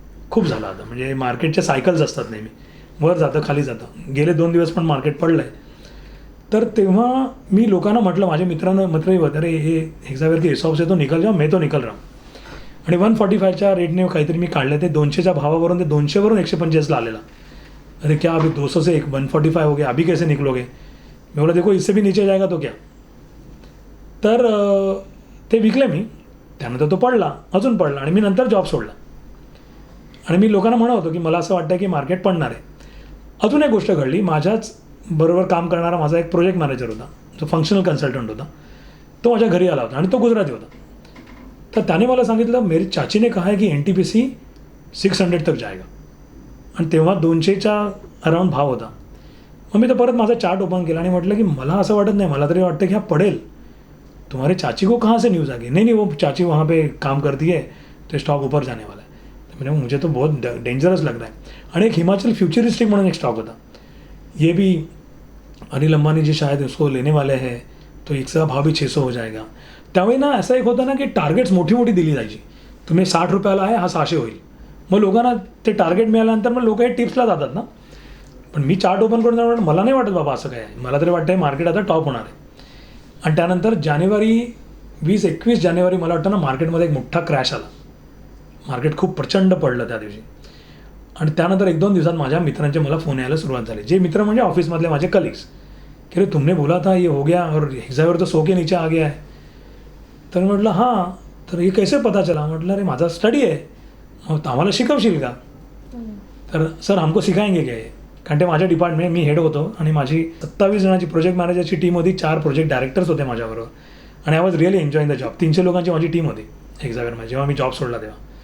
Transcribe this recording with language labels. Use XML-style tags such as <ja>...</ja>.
<mr>खूप झालं आता, म्हणजे मार्केटच्या सायकल्स असतात नेहमी, वर जातं खाली जातं. गेले 2 दिवस पण मार्केट पडलं आहे. तर तेव्हा मी लोकांना म्हटलं, माझ्या मित्रही होते, अरे हे हेक्झावेर के ESOPs आहे,</mr> <hi>तो निकल जाऊ, मैं तो निकल रहा हूं.</hi> <mr>आणि 145च्या रेटने काहीतरी मी काढले, ते 200च्या भावावरून ते 200वरून 145ला आलेला.</mr> <hi>अरे क्या अभी 200 से 145 हो गया, अभी कैसे निकलोगे? मैं बोला देखो इससे भी नीचे जाएगा तो क्या.</hi> <mr>तर ते विकले मी. त्यानंतर तो पडला, अजून पडला आणि मी नंतर जॉब सोडला. आणि मी लोकांना म्हणत होतो की मला असं वाटतं की मार्केट पडणार आहे. अजून एक गोष्ट घडली, माझ्याच बरोबर काम करणारा माझा एक प्रोजेक्ट मॅनेजर होता, जो फंक्शनल कन्सल्टंट होता. तो माझ्या घरी आला होता आणि तो गुजराती होता. तर त्याने मला सांगितलं,</mr> <hi>मेरी चाची ने कहा है की NTPC 600 तक जाएगा.</hi> <mr>आणि तेव्हा 200च्या अराउंड भाव होता. मग मी तर परत माझा चार्ट ओपन केला आणि म्हटलं की मला असं वाटत नाही, मला तरी वाटतं की हा पडेल.</mr> <hi>तुम्हारे चाची को कहाँ से न्यूज़ आ गई? नहीं वो चाची वहाँ पे काम करती है, तो स्टॉक ऊपर जाने वाला है. तो मुझे तो बहुत डेंजरस लग रहा है.</hi> <mr>आणि एक हिमाचल फ्युचरिस्टिक म्हणून एक स्टॉक होता,</mr> <hi>ये भी अनिल अंबानी जी शायद उसको लेने वाले हैं, तो इसका भाव भी 600 हो जाएगा.</hi> <mr>त्यावेळी ना असं एक होतं ना की टार्गेट्स मोठी मोठी दिली जायची. तुम्ही 60 रुपयाला आहे, हा 600 होईल. मग लोकांना ते टार्गेट मिळाल्यानंतर मग लोक हे टिप्सला जातात ना. पण मी चार्ट ओपन करून जाणार, मला नाही वाटत बाबा असं काय आहे. मला तरी वाटतं मार्केट आता टॉप होणार आहे. आणि त्यानंतर 20-21 जानेवारी मला वाटतं ना, मार्केटमध्ये एक मोठा क्रॅश आला. मार्केट खूप प्रचंड पडलं त्या दिवशी. आणि त्यानंतर 1-2 दिवसात माझ्या मित्रांचे मला फोन यायला सुरुवात झाली. जे मित्र म्हणजे ऑफिसमधले माझे कलिग्स,</mr> <hi>की अरे तुमने बोला था ये हो गया और हेक्झावेर तो 100 के नीचे आ गया है.</hi> <mr>तर म्हटलं हां, तर हे</mr> <hi>कैसे पता चला?</hi> <mr>म्हटलं अरे माझा स्टडी आहे, मग आम्हाला शिकवशील का? तर</mr> <hi>सर हमको सिखाएंगे क्या?</hi> <mr>कारण ते माझ्या डिपार्टमेंट, मी हेड होतो आणि माझी 27 जणांची प्रोजेक्ट मॅनेजरची टीम होती. 4 प्रोजेक्ट डायरेक्टर्स होते माझ्याबरोबर आणि</mr> <en>I was really enjoying the job.</en> <mr>300 लोकांची माझी टीम होती एक्झावेरमध्ये जेव्हा मी जॉब सोडला तेव्हा.</mr>